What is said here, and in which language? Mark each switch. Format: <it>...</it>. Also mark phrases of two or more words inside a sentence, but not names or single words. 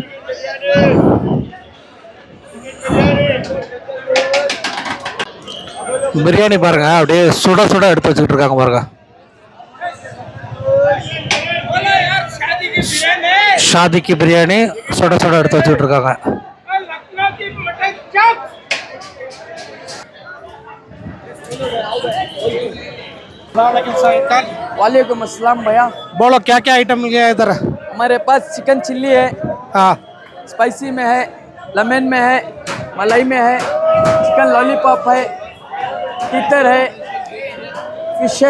<ta>பிரியாணி பாருங்க, அப்படியே சுட எடுத்து வச்சுக்கிட்டு இருக்காங்க பாருங்க. ஷாதிக்கு பிரியாணி சுட எடுத்து வச்சுக்கிட்டு இருக்காங்க.</ta> <ar>وعليكم السلام भैया.</ar> <hi>बोलो क्या क्या आइटम है इधर? हमारे पास</hi> <en>चिकन चिल्ली</en> <hi>है, हाँ, स्पाइसी में है, लेमन में है, मलाई में है,</hi> <en>चिकन लॉलीपॉप</en> <hi>है, टीटर है, फिश है,</hi>